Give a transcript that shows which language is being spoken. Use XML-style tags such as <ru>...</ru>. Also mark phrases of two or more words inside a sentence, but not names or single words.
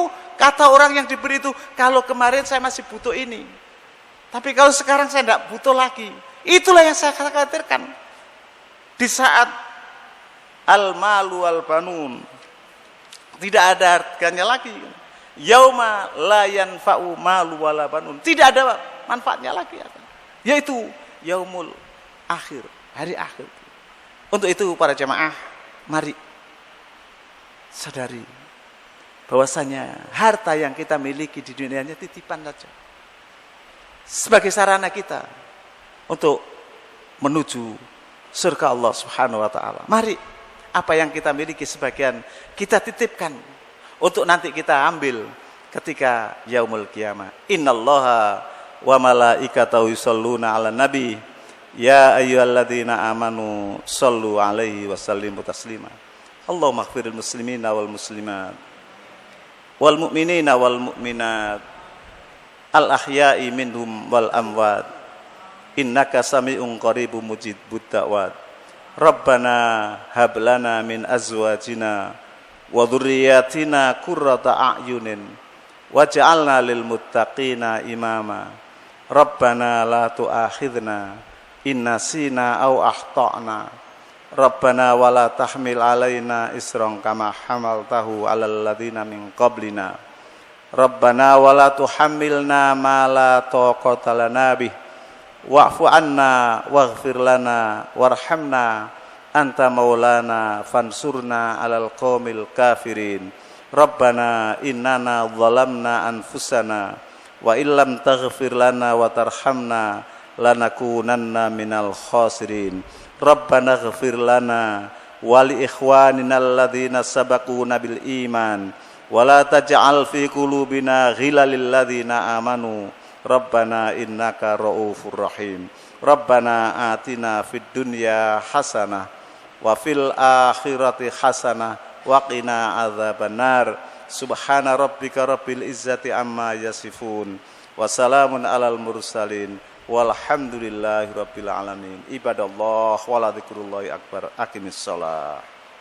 <id>Kata orang yang diberi itu, kalau kemarin saya masih butuh ini, tapi kalau sekarang saya tidak butuh lagi. Itulah yang saya khawatirkan. Di saat</id> <ar>المال والبنون</ar> <id>tidak ada harganya lagi.</id> <ar>يوم لا ينفع مال ولا بنون.</ar> <id>Tidak ada manfaatnya lagi. Yaitu</id> <ar>يوم الآخر,</ar> <id>hari akhir. Untuk itu para jamaah, mari sadari bahwasanya harta yang kita miliki di dunianya titipan saja. Sebagai sarana kita untuk menuju surga Allah</id> <ar>سبحانه وتعالى.</ar> <id>Mari apa yang kita miliki sebagian kita titipkan untuk nanti kita ambil ketika</id> <ar>يوم القيامة. إن الله وملائكته يصلون على النبي يا أيها الذين آمنوا صلوا عليه وسلموا تسليما. اللهم اغفر للمسلمين والمسلمات والمؤمنين والمؤمنات الأحياء منهم والأموات إنك سميع قريب مجيب الدعوات. ربنا هب لنا من أزواجنا وذرياتنا قرة أعين واجعلنا للمتقين إماما. ربنا لا تؤاخذنا إن نسينا أو أخطأنا. ربنا ولا تحمل علينا إصرا كما حملته على الذين من قبلنا. ربنا ولا تحملنا ما لا طاقة لنا به واعف عنا واغفر لنا وارحمنا أنت مولانا فانصرنا على القوم الكافرين. ربنا إننا ظلمنا أنفسنا وإن لم تغفر لنا وترحمنا لنكونن من الخاسرين. ربنا اغفر لنا ولإخواننا الذين سبقونا بالإيمان ولا تجعل في قلوبنا غلا للذين آمنوا. ربنا إنك رؤوف رحيم. ربنا آتنا في الدنيا حسنة وفي الآخرة حسنة وقنا عذاب النار. سبحان ربك رب العزة عما يصفون وسلام على المرسلين والحمد لله رب العالمين. عباد الله ولذكر الله أكبر. أقيموا الصلاة.</ar>